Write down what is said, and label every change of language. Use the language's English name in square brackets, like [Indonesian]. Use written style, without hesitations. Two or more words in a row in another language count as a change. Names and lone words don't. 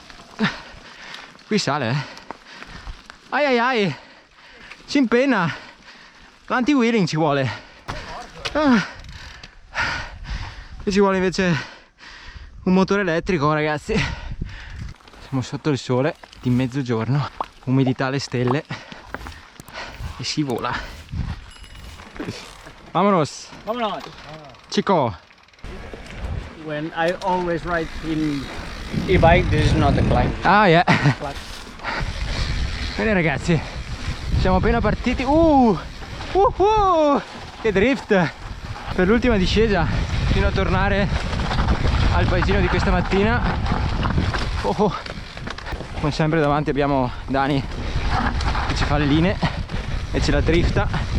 [Italian] Qui sale, ai ai ai, si impenna, l'anti-wheeling ci vuole. E ci vuole invece un motore elettrico, ragazzi. Siamo sotto il sole di mezzogiorno, umidità alle stelle e si vola. [Spanish] Vámonos, Vámonos. chico. [English] When I always ride in e-bike, this is not a climb. Ah, yeah. [Italian] Bene, ragazzi, siamo appena partiti. Che drift per l'ultima discesa fino a tornare al paesino di questa mattina. Come sempre davanti abbiamo Dani che ci fa le linee e ce la drifta.